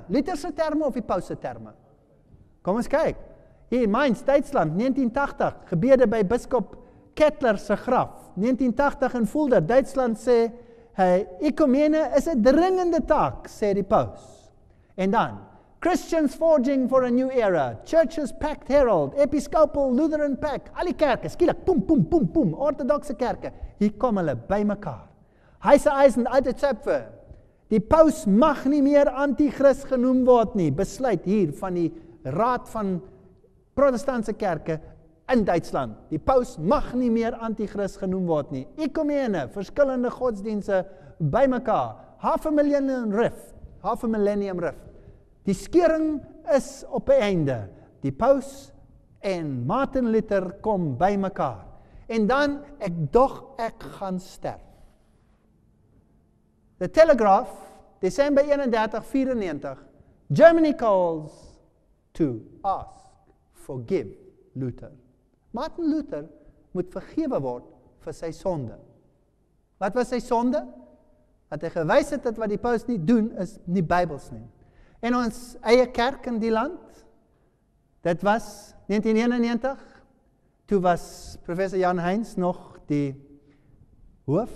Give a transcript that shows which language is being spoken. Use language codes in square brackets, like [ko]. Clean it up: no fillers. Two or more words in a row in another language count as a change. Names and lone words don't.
[af] Luther se terme of die paus se terme? Kom ons kyk. Hier in Mainz, Duitsland, 1980, gebede by biskop Kettler se graf. 1980 in Fulda, Duitsland sê, ekumene is 'n dringende taak, sê die paus. En dan, [en] Christians forging for a new era, Churches Pact Herald, Episcopal Lutheran Pact, [af] al die kerke, skielik, poem, ortodokse kerke, hier kom hulle by mekaar. [de] Heiße Eisen, alte Zöpfe, [af] die paus mag nie meer antichrist genoem word nie, besluit hier van die raad van protestantse kerke in Duitsland. Die paus mag nie meer antichrist genoem word nie. Ekumene, verskillende godsdienste by mekaar, [en] half a millennium rift. [af] Die skeuring is op 'n einde. Die paus en Martin Luther kom by mekaar. En dan, ek gaan sterf. [en] The Telegraph, December 31, 94, Germany calls to ask, forgive Luther. [af] Martin Luther moet vergewe word vir sy sonde. Wat was sy sonde? Dat hy gewys het dat wat die paus nie doen, is nie Bybels nie. En ons eie kerk in die land, dit was 1991, toe was professor Jan Heinz nog die hoof.